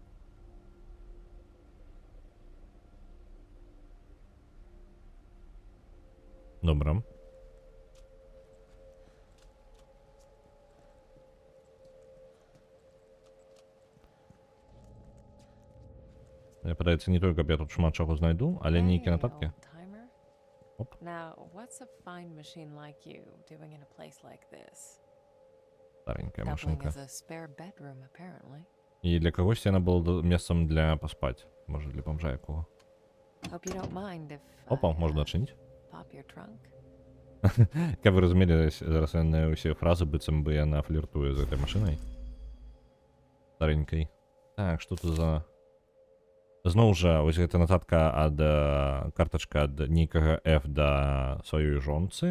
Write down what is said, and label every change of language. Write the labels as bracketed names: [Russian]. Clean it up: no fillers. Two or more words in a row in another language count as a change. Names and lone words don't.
[Belarusian] Добра. Мне падаецца, не толькі, каб я тут шмат чаго знайду, але нейкія нататкі. [English] old-timer. [Belarusian] Оп. [English] Now, what's a fine machine like you doing in a place like this? [Belarusian] Старенькая [English] Doubling [Belarusian] машинка. [English] as a spare bedroom, apparently. [Belarusian] І для кагосьці яна была месцам для паспаць. Можа, для бомжа якого. [English] Hope you don't mind if [Belarusian] Опа, [English] I, [Belarusian] можна адчыніць. [English] pop your trunk. [Belarusian] Каб вы разумелі, зараз яны ўсе фразы, быццам бы яна фліртуе з гэтай машынай. Старенькай. Так, што тут за... Зноў жа, вось гэта нататка ад картачка ад нейкага F да сваёй жонцы.